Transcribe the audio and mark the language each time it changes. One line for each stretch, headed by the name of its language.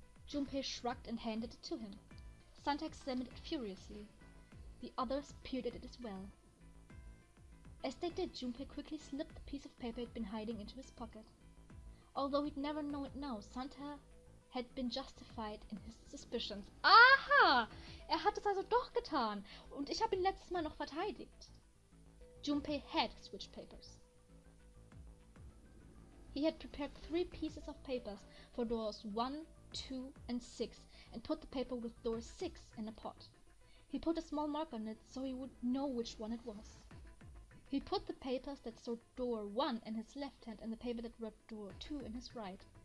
English: Junpei shrugged and handed it to him. Santa examined it furiously. The others peered at it as well. As they did, Junpei quickly slipped the piece of paper he'd been hiding into his pocket. Although he'd never know it now, Santa had been justified in his suspicions.
German: Aha! Hat es also doch getan. Und ich habe ihn letztes Mal noch verteidigt.
English: Junpei had switched papers. He had prepared 3 pieces of papers for doors 1, 2, and 6, and put the paper with door 6 in a pot. He put a small mark on it so he would know which one it was. He put the papers that showed door 1 in his left hand and the paper that read door 2 in his right.